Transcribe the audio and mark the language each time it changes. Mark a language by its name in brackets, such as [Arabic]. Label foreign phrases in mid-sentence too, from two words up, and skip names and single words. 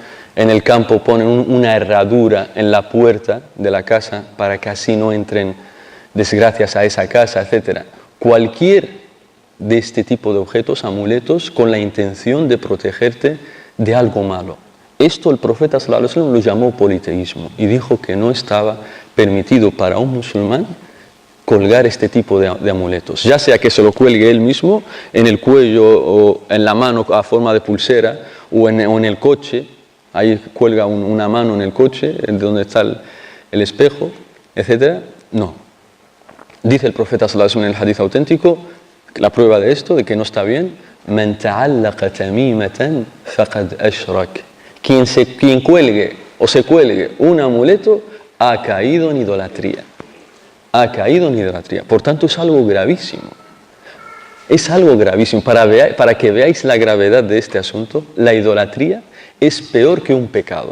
[Spanish] En el campo ponen una herradura en la puerta de la casa para que así no entren desgracias a esa casa, etc. Cualquier de este tipo de objetos, amuletos, con la intención de protegerte de algo malo. Esto el profeta [Arabic] صلى الله عليه وسلم [Spanish] lo llamó politeísmo y dijo que no estaba permitido para un musulmán colgar este tipo de amuletos, ya sea que se lo cuelgue él mismo en el cuello o en la mano a forma de pulsera o en el coche, ahí cuelga una mano en el coche, donde está el espejo, etc. No. Dice el profeta [Arabic] صلى الله عليه وسلم [Spanish] en el hadith auténtico, la prueba de esto, de que no está bien: [Arabic] "من تعلق تميمة فقد أشرك". [Spanish] Quien cuelgue o se cuelgue un amuleto ha caído en idolatría. Ha caído en idolatría. Por tanto, es algo gravísimo. Es algo gravísimo. Para que veáis la gravedad de este asunto, la idolatría es peor que un pecado.